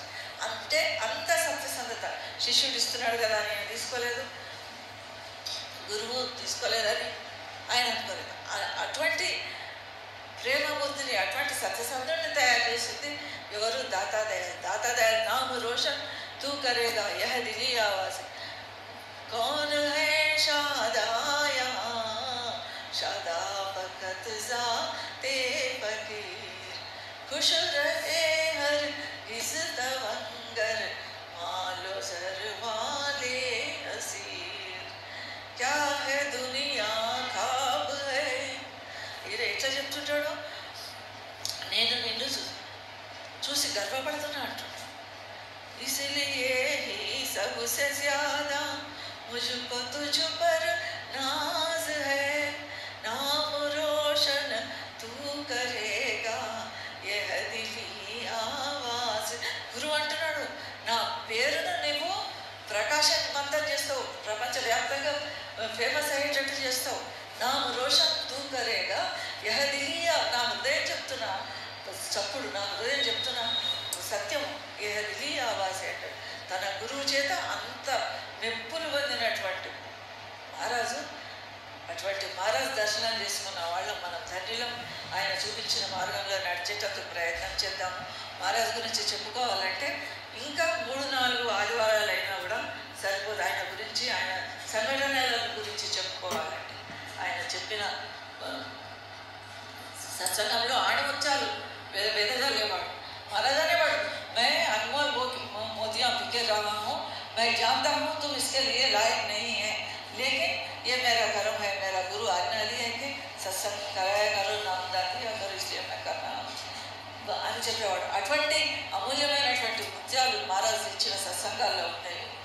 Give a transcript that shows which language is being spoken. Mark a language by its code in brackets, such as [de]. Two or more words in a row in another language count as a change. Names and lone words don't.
[te] అంటే అంత సత్యసంధత. శిష్యుడు ఇస్తున్నాడు కదా అని తీసుకోలేదు, గురువు తీసుకోలేదని ఆయన అనుకోలేదు. అటువంటి ప్రేమబుద్ధిని, అటువంటి సత్యసంధుడిని తయారు చేసింది ఎవరు, దాతాదయ. [hi] नाम रोशन तू करेगा यह दिली आवाज, कौन है शादाया शादा बखत जाते फकीर, खुश रहे हर इस तवंगर मालो जर वाले असीर, क्या है दुनिया खाब है. [te] ఇది ఎట్లా చెప్తుంటాడో, నేను నిన్ను చూసి గర్వపడుతున్నా అంటాడు. [hi] इसलिए ही सबसे ज्यादा मुझको तुझ पर नाज है, नाम रोशन तू करेगा यह दिली आवाज. [te] గురువు అంటున్నాడు, నా పేరును నువ్వు ప్రకాశవంతం చేస్తావు, ప్రపంచవ్యాప్తంగా ఫేమస్ అయ్యేటట్టు చేస్తావు. [hi] नाम रोशन तू करेगा यह दिलिया. [te] నా హృదయం చెప్తున్నా, చప్పుడు నా హృదయం చెప్తున్నా సత్యం. [hi] ये दिली आवाज़े అంటాడు. [te] తన గురువు చేత అంత మెప్పులు పొందినటువంటి మహారాజు, అటువంటి మహారాజు దర్శనం చేసుకున్న వాళ్ళం మనం ధన్యులం. ఆయన చూపించిన మార్గంలో నడిచేటందుకు ప్రయత్నం చేద్దాము. మహారాజు గురించి చెప్పుకోవాలంటే ఇంకా 3-4 ఆదివారాలు అయినా కూడా సరిపోదు. ఆయన గురించి, ఆయన సంఘటనల గురించి చెప్పుకోవాలంటే ఆయన చెప్పిన సత్సంగంలో ఆణిముత్యాలు వెదగా లేవాడు. [hi] महाराजा ने पढ़, मैं अनमोल मोतियाँ बिके रहा हूँ, मैं जानता हूँ तुम इसके लिए लायक नहीं है, लेकिन ये मेरा कर्म है, मेरा गुरु आज्ञा दी है कि सत्संग कराया करो, नामदान दिया करो, इसलिए मैं करना [te] అని చెప్పేవాడు. అటువంటి అమూల్యమైనటువంటి ముత్యాలు మహారాజు ఇచ్చిన సత్సంగాల్లో ఉంటాయి.